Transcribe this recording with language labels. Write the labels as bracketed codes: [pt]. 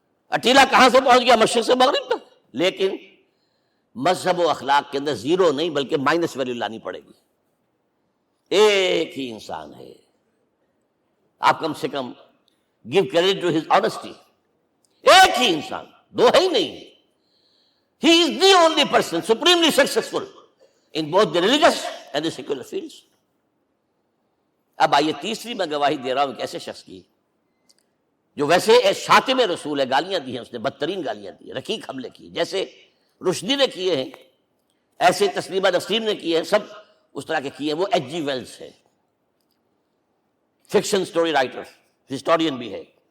[ur] اٹیلا کہاں سے پہنچ گیا؟ مشرق سے مغرب تک. لیکن مذہب و اخلاق کے اندر زیرو نہیں بلکہ مائنس ویلیو لانی پڑے گی. ایک ہی انسان ہے. آپ کم سے کم [en] Give credit to his honesty. [ur] ایک ہی انسان، دو ہے ہی نہیں. [en] He is the only person supremely successful in both the religious and the secular fields. [ur] اب آئیے تیسری میں گواہی دے رہا ہوں ایک ایسے شخص کی جو ویسے شاتم رسول ہے، گالیاں دی ہیں اس نے، بدترین گالیاں دی ہیں، رقیق حملے کی، جیسے رشدی نے کیے ہیں، ایسے تسلیمہ نسرین نے کیے ہیں، سب اس طرح کے کیے ہیں. وہ ایچ جی ویلز ہے، فکشن سٹوری رائٹر، ہسٹورین بھی ہے.